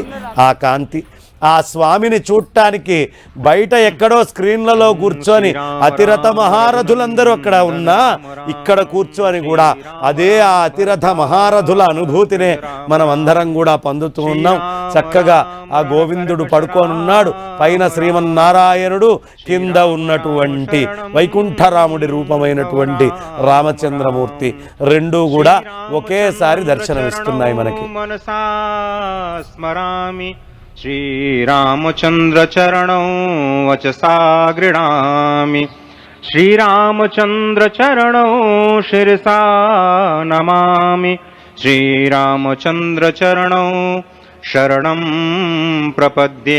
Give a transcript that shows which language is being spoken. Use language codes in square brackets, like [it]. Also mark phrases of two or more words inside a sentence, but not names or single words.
[te] ఆ కాంతి ఆ స్వామిని చూడటానికి బయట ఎక్కడో స్క్రీన్లలో కూర్చొని అతిరథ మహారథులందరూ అక్కడ ఉన్నా ఇక్కడ కూర్చొని కూడా అదే ఆ అతిరథ మహారథుల అనుభూతినే మనం అందరం కూడా పొందుతూ ఉన్నాం. చక్కగా ఆ గోవిందుడు పడుకోనున్నాడు, పైన శ్రీమన్నారాయణుడు, కింద ఉన్నటువంటి వైకుంఠరాముడి రూపమైనటువంటి రామచంద్రమూర్తి రెండూ కూడా ఒకేసారి దర్శనమిస్తున్నాయి మనకి. [sa] श्रीरामचंद्र चरणौ वचसा गृह्णामि, श्रीरामचंद्र चरणौ शिरसा नमामि, श्रीरामचंद्र चरणौ शरणं प्रपद्ये।